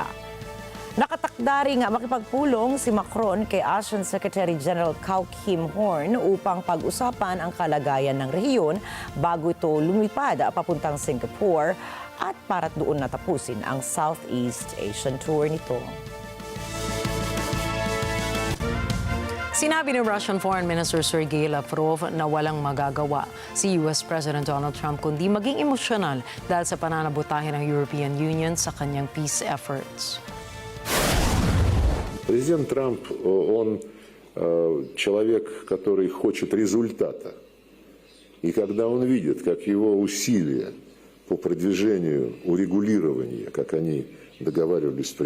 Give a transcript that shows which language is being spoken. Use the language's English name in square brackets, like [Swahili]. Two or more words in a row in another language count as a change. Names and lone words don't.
[Filipino] Nakatakda rin makipagpulong si Macron kay [English] ASEAN Secretary General [Filipino] Kau Kim Horn upang pag-usapan ang kalagayan ng rehiyon bago ito lumipad papuntang Singapore at para doon natapusin ang [English] Southeast Asian tour [Filipino] nito. Sinabi ni [English] Russian Foreign Minister [Filipino] Sergei Lavrov na walang magagawa si [English] US President [Filipino] Donald Trump kundi maging emosyonal dahil sa pananabutahe ng European Union sa kanyang [English] peace efforts. [Russian] Президент Трамп, он человек, который хочет результата. И когда он видит, как его усилия по продвижению урегулирования, как они договаривались с